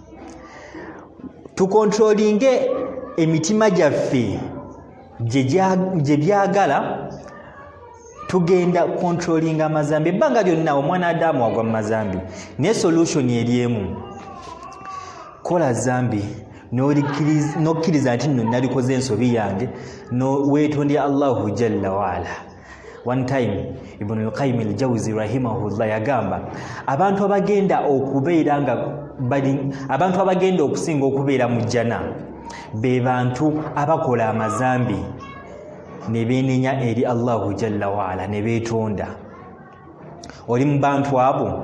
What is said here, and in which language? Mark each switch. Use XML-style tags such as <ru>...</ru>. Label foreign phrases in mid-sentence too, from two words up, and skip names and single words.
<lg>Tukontrolinge emitima gyaffe gye byagala, tugenda kontrolinga amazambi. Ebbanga lyonna omwana Adamu agwa mu mazambi, naye solution eri emu, kola zambi nokkiriza nti nno nalikoze ensobi yange, weetondera</lg> <ar>الله جل وعلا.</ar> <en>One time</en> <lg>Ibn al-Qayyim al-Jawzi rahimahullah yagamba abantu abagenda okusinga okubeera mu jjana be bantu abakola amazambi ne beenenya eri</lg> <ar>الله جل وعلا</ar> <lg>ne beetonda. Oli mu bantu abo?</lg>